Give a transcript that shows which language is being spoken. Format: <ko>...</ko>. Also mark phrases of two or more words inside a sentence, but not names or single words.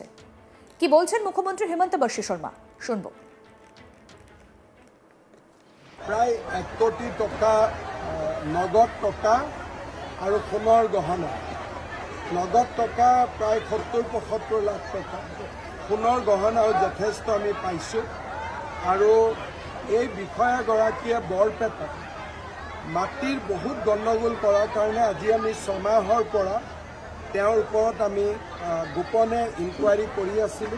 <bn>কি বলছেন মুখ্যমন্ত্রী হিমন্ত বিশ্ব শর্মা, শুনব। প্রায় 1 কোটি টাকা নগদ টাকা আর</bn> <as>সোণৰ গহনা।</as> <bn>নগদ টাকা প্রায় 70-75 লাখ টাকা,</bn> <as>সোণৰ গহনাও যথেষ্ট আমি পাইছোঁ। আৰু এই বিষয়াগৰাকীয়ে বৰপেটাত মাটিৰ বহুত গণ্ডগোল কৰাৰ কাৰণে আজি আমি 6 মাহৰ পৰা তেওঁৰ ওপৰত আমি গোপনে ইনকুৱাৰী কৰি আছিলোঁ।</as>